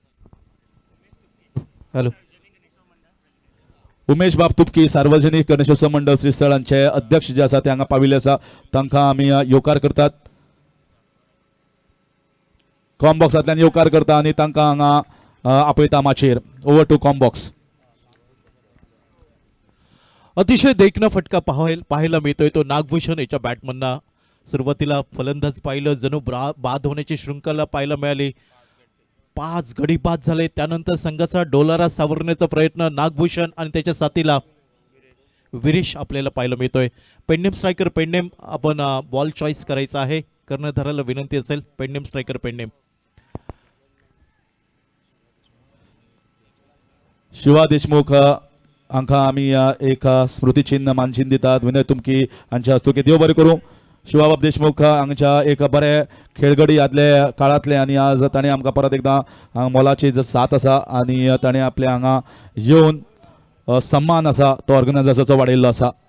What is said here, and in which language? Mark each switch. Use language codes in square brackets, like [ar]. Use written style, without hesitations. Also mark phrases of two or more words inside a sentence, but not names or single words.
[kok] हॅलो. उमेश बाब तुपकी सार्वजनिक गणेशोत्सव मंडळ श्रीस्थळांचे अध्यक्ष जे आसा ते हांगा पाविल्ले आसा तांकां आमी येवकार करतात. कॉम्बॉक्सांतल्यान येवकार करता आनी तांकां हांगा आपयता माचयेर. [en] over to Combox. [mr] अतिशय देखणा फटका पाहायला मिळतोय तो नागभूषण याच्या बॅटमनना. सुरुवातीला फलंदाज पाहिलं जणू बाद होण्याची शृंखला पाहायला मिळाली. 5 गडी बाद झाले. त्यानंतर संघाचा डोलारा सावरण्याचा प्रयत्न नागभूषण आणि त्याच्या साथीला विरेश आपल्याला पाहायला मिळतोय. पेडणेम स्ट्रायकर पेडणेम आपण बॉल चॉईस करायचा आहे. कर्णधाराला विनंती असेल. पेडणेम स्ट्रायकर पेडणेम. [kok] शिवा देशमुख हांकां आमी एक स्मृतिचिन्ह मानचिन्ह दितात. विनय तुमकी हांच्या हस्तुकी देव बरें करूं. शिवा बाब देशमुख हांगच्या एक बरे खेळगडी आदले काळांतले आनी आज ताणें आमकां परत एकदां मोलाची साथ आसा आनी ताणें आपले हांगा येवन सन्मान आसा तो ऑर्गनायझर्साचो वाडयल्लो आसा.